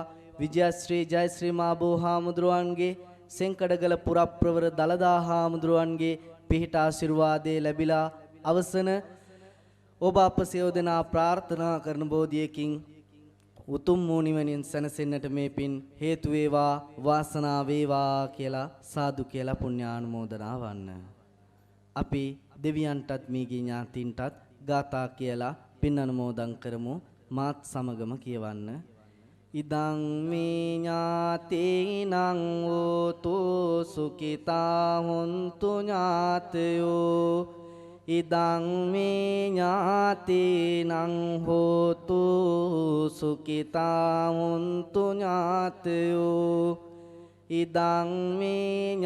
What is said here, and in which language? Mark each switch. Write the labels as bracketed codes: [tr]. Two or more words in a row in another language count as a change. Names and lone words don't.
[si] විජයශ්‍රී ජයශ්‍රී මා බෝහාමුදුරුවන්ගේ සෙන්කඩගල පුරප්‍රවර දලදා හාමුදුරුවන්ගේ පිහිට ආශිර්වාදයේ ලැබිලා අවසන ඔබ අප සියෝ දෙනා ප්‍රාර්ථනා කරන බෝධියකින් උතුම් වූ නිවනින් සැනසෙන්නට මේ පින් හේතු වේවා වාසනාව වේවා කියලා සාදු කියලා පුණ්‍යානුමෝදනා වන්න. අපි දෙවියන්ටත් මේගේ ඥාතීන්ටත් ගාථා කියලා පින් අනුමෝදන් කරමු. මාත් සමගම කියවන්න. [pi] ඉදං මේ ඥාතීනං වූතු සුඛිතා හොන්තු ඥාතයෝ ඉදං මේ ඥාතීනං හෝතු සුඛිතා හොන්තු ඥාතයෝ ඉදං මේ